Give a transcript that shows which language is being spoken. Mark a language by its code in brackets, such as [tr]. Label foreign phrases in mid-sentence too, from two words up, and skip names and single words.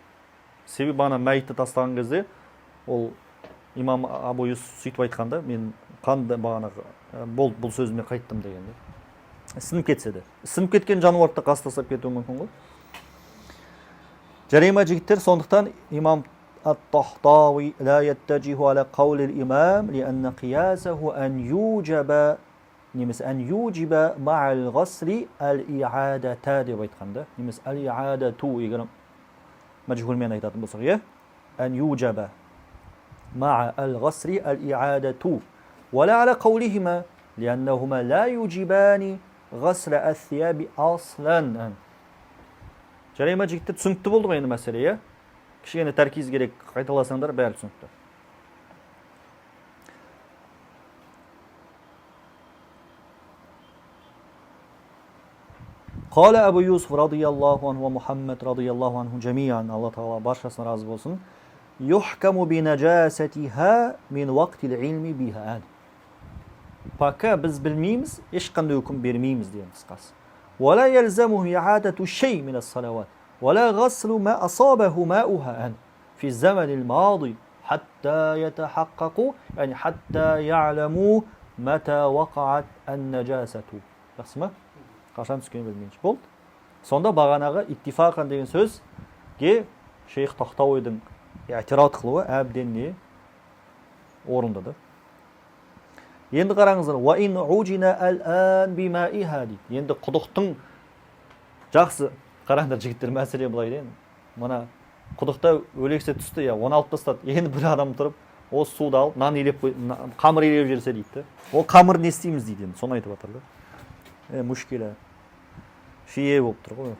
[kk] Себебі бағана мәйітті тастаған кезде ол имам Абу Юсуф сөйтіп айтқанда, мен қанды бағана бұл сөзіме қайттым дегенде. Сынып кетсе де. Сынып кеткен жануарды қас тастап кетуі мүмкін ғой. Жарай ма жігіттер? Сондықтан имам [ar] الطحطاوي لا يتجه على قول الإمام لأن قياسه أن يوجب مع الغسل الإعادة [kk] деп айтқанда, немесе الإعادة егер мәжһулмен айтатын болсақ, [ar] أن يوجب مع الغسل الإعادة ولا على قولهما لأنهما لا يوجبان غسل الثياب أصلا. [kk] Жарай ма жігіттер? Түсінікті болды ғой енді мәселе, кішкене тәркиз керек, қайталасаңдар бәрі түсінікті. [ar] قال أبو يوسف رضي الله عنه ومحمد رضي الله عنه جميعا, [kk] Аллах Тағала баршасына разы болсын. [ar] يحكم بنجاستها من وقت العلم بها. [kk] Пока біз білмейміз, ешқандай үкім бермейміз деген қысқасы. [ar] ولا يلزمه إعادة شيء من الصلوات ولا غسل ما أصابه ماؤها في الزمن الماضي حتى يتحققوا يعني حتى يعلموا متى وقعت النجاسة. [kk] Жақсы ма? Қашан түскенін білмейінше болды. Сонда бағанағы иттифақан деген сөзге шейх Тахтауидің i'tirad қылуы әбден не орындады. Енді қараңыздар, [ar] وَإِنْ عُجِنَ الْآنْ بِمَائِهَا дейді. [kk] Енді құдықтың жақсы, қараңдар жігіттер, мәселе былай дейін. Мына құдықта өлексе түсті, 16 тастады. Енді бір адам тұрып, осы суды алып, нан елеп, қамыр елеп жерсе дейді. Ол қамыр не істейміз дейді. Соны айтып жатыр. Мүшкілі. Шие болып тұр ғой.